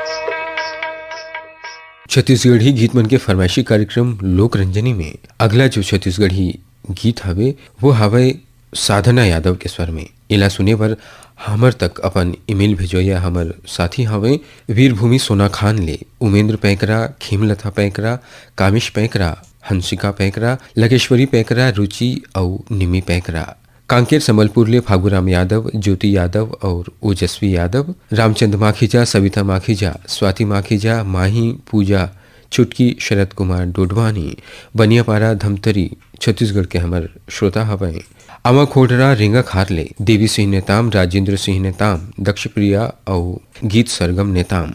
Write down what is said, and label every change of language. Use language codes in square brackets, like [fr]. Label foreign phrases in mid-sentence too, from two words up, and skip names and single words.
[hne] छत्तीसगढ़ी गीत मन के फरमाइशी कार्यक्रम लोक रंजनी में अगला जो छत्तीसगढ़ी गीत हवे वो हवे साधना यादव के स्वर में। इला सुने पर हमर तक अपन ईमेल भेजोया हमर साथी हवे वीरभूमि सोना खान ले उमेंद्र पैकरा, खीमलता पैकरा, कामिश पैकरा, हंसिका पैकरा, लगेश्वरी पैकरा, रुचि और निमी पैकरा। कांकेर संबलपुर ले फागुराम यादव, ज्योति यादव और ओजस्वी यादव, रामचंद्र माखीजा, सविता माखीजा, स्वाति माखीजा, माही पूजा, चुटकी, शरद कुमार डोडवानी, बनियापारा धमतरी छत्तीसगढ़ के हमर श्रोता हवै। अमा खोडरा, रेंगा खारले, देवी सिंह नेताम, राजेंद्र सिंह नेताम, दक्ष प्रिया और गीत सरगम नेताम।